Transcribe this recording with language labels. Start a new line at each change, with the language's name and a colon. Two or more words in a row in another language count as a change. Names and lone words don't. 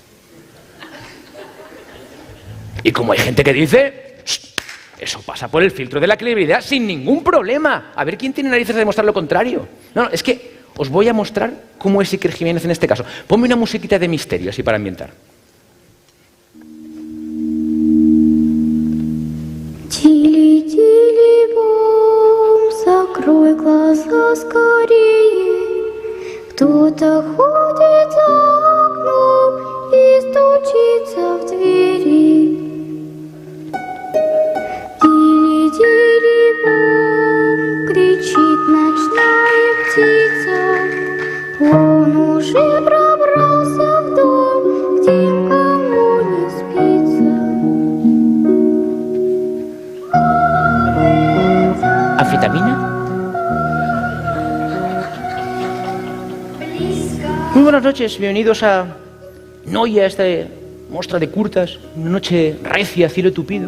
Spanish: Y como hay gente que dice, eso pasa por el filtro de la credibilidad sin ningún problema. A ver quién tiene narices de demostrar lo contrario. No, es que os voy a mostrar cómo es Iker Jiménez en este caso. Ponme una musiquita de misterio, así para ambientar.
Russian: Закрой глаза скорее, кто-то ходит за окном и стучится в двери. Тили-тили-бом, кричит ночная птица, он уже пробрался в дом, где никому не спится.
Spanish: ¿Anfetamina? Muy buenas noches, bienvenidos a Noia, esta muestra de curtas, una noche recia, cielo tupido.